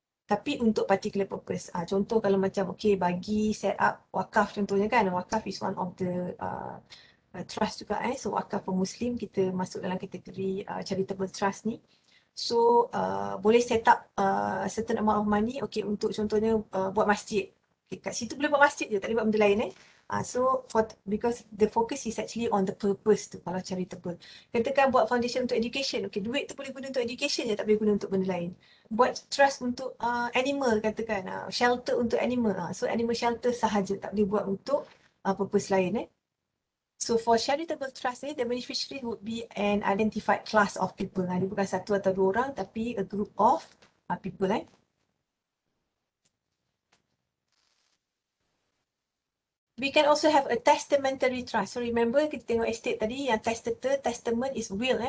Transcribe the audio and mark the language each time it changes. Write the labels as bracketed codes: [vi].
[ms] Tapi untuk [en] particular purpose. [ms] Contoh kalau macam bagi set up wakaf contohnya kan. [en] Wakaf is one of the trust juga. So wakaf for Muslim [ms] kita masuk dalam kategori [en] charitable trust ni. So boleh set up certain amount of money [ms] untuk contohnya buat masjid. Kat situ boleh buat masjid je, tak boleh buat benda lain. [en] So because the focus is actually on the purpose tu kalau charitable. [ms] Katakan buat foundation untuk education. Duit tu boleh guna untuk education je, tak boleh guna untuk benda lain. Buat trust untuk animal katakan, shelter untuk animal. So animal shelter sahaja, tak boleh buat untuk purpose lain. [en] So for charitable trust the beneficiary would be an identified class of people. [ms] Dia bukan satu atau 2 orang tapi [en] a group of people. We can also have a testamentary trust. So remember [ms] kita tengok [en] estate tadi yang testator, testament is will.